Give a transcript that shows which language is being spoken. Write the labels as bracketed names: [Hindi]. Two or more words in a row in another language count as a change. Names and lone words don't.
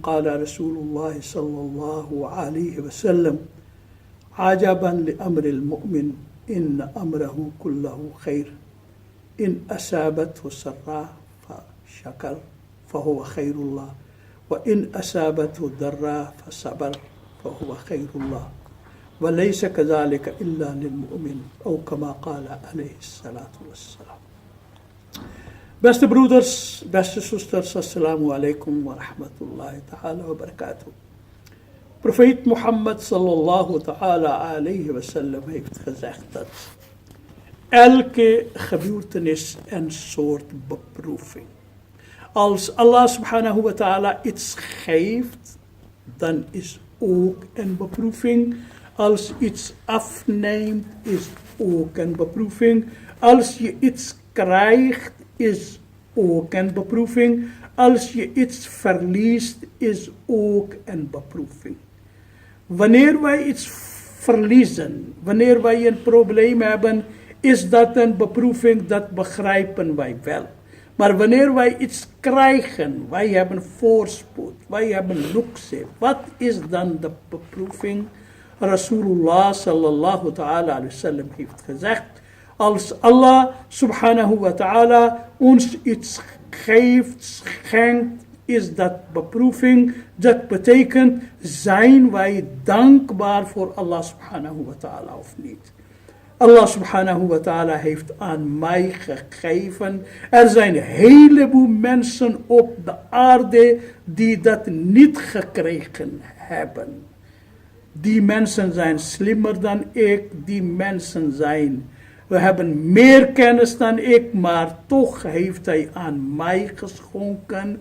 [Arabic] قال رسول الله صلى الله عليه وسلم: عجبا لأمر المؤمن إن أمره كله خير، إن أصابته سراء فشكر فهو خير الله، وإن أصابته ضراء فصبر فهو خير الله، وليس كذلك إلا للمؤمن، أو كما قال عليه الصلاة والسلام. [Dutch] Beste broeders, beste zusters, [Arabic] السلام عليكم ورحمة الله تعالى وبركاته. [Dutch] Profeet Mohammed [Arabic] صلى الله تعالى عليه وسلم [Dutch] heeft gezegd dat elke gebeurtenis een soort beproeving. Als Allah [Arabic] سبحانه وتعالى [Dutch] iets geeft, dan is ook een beproeving. Als iets afneemt, is ook een beproeving. Als je iets krijgt, is ook een beproeving. Als je iets verliest, is ook een beproeving. Wanneer wij iets verliezen, wanneer wij een probleem hebben, is dat een beproeving, dat begrijpen wij wel. Maar wanneer wij iets krijgen, wij hebben voorspoed, wij hebben luxe, wat is dan de beproeving? Rasulullah [Arabic] صلى الله تعالى عليه وسلم [Dutch] heeft gezegd: als Allah [Arabic] سبحانه وتعالى [Dutch] ons iets geeft, schenkt, is dat beproeving. Dat betekent, zijn wij dankbaar voor Allah [Arabic] سبحانه وتعالى [Dutch] of niet? Allah [Arabic] سبحانه وتعالى [Dutch] heeft aan mij gegeven. Er zijn een heleboel mensen op de aarde die dat niet gekregen hebben. Die mensen zijn slimmer dan ik, die mensen we hebben meer kennis dan ik, maar toch heeft hij aan mij geschonken.